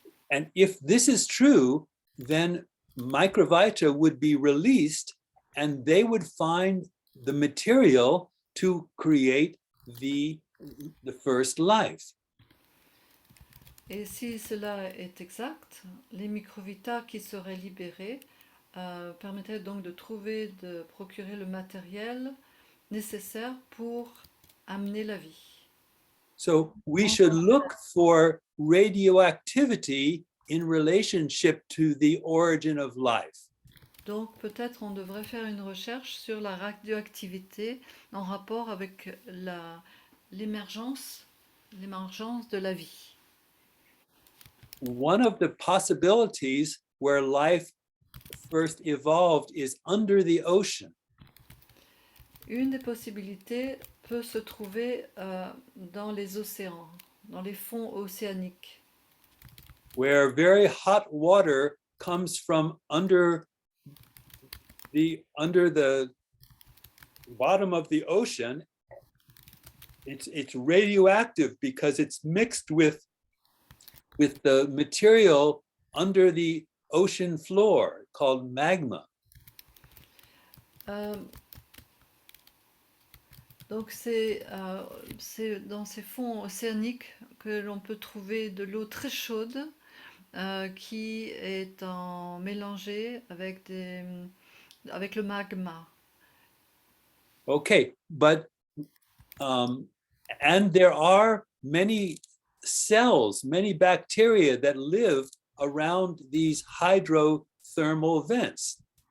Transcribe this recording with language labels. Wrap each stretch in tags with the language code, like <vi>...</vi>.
<en>And if this is true, then Microvita would be released and they would find the material to create the first life.</en> <fr>Et si cela est exact, les microvitas qui seraient libérés permettraient donc de procurer le matériel nécessaire pour amener la vie.</fr> <en>So we should look for radioactivity in relationship to the origin of life.</en> <fr>Donc peut-être on devrait faire une recherche sur la radioactivité en rapport avec l'émergence de la vie.</fr> <en>One of the possibilities where life first evolved is under the ocean.</en> <fr>Une des possibilités peut se trouver dans les océans, dans les fonds océaniques,</fr> <en>Where very hot water comes from under the bottom of the ocean. It's radioactive because it's mixed with the material under the ocean floor called magma.</en> <fr>Donc c'est dans ces fonds océaniques que l'on peut trouver de l'eau très chaude qui est mélangée avec le magma.</fr> <en>Okay, but and there are many cells, many bacteria that live around these hydrothermal vents.</en>